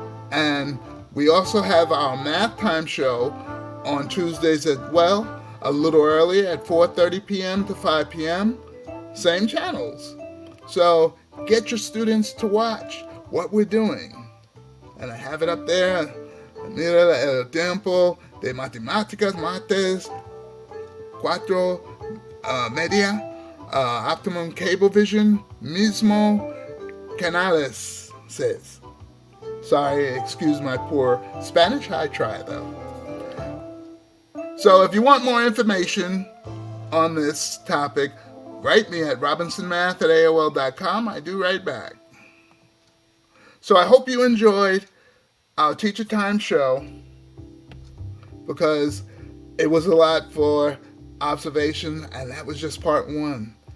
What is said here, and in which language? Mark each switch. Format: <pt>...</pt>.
<en>And we also have our Math Time show on Tuesdays as well, a little earlier at 4:30 p.m. to 5 p.m. Same channels. So get your students to watch what we're doing. And I have it up there.</en> <es>Mira el tiempo de matemáticas, martes 4:30, Optimum Cablevision, mismo canales, says.</es> <en>Sorry, excuse my poor Spanish. I try, though. So if you want more information on this topic, write me at robinsonmath@aol.com. I do write back. So I hope you enjoyed our Teacher Time show, because it was a lot for observation, and that was just part one.</en>